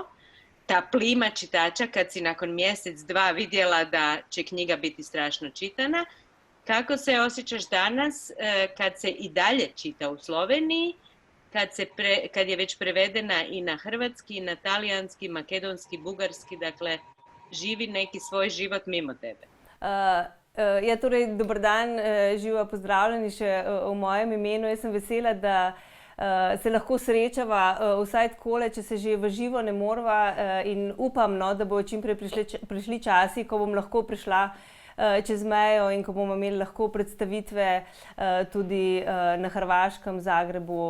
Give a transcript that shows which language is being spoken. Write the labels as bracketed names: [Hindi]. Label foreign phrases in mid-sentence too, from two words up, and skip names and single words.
[Croatian] Ta plima čitača, kad si nakon mjesec, dva vidjela da će knjiga biti strašno čitana. Kako se osjećaš danas kad se i dalje čita u Sloveniji, kad je već prevedena i na hrvatski, i na talijanski, makedonski, bugarski, dakle, živi neki svoj život mimo tebe? [Slovenian] Ja, torej, dober dan, živa, pozdravljeni še v mojem imenu. Jaz sem vesela, da se lahko srečava vsaj takole, če se že v živo ne morva, in upam, no, da bo čim prej prišli časi, ko bom lahko prišla čez mejo in ko bomo imeli lahko predstavitve tudi na Hrvaškem, Zagrebu.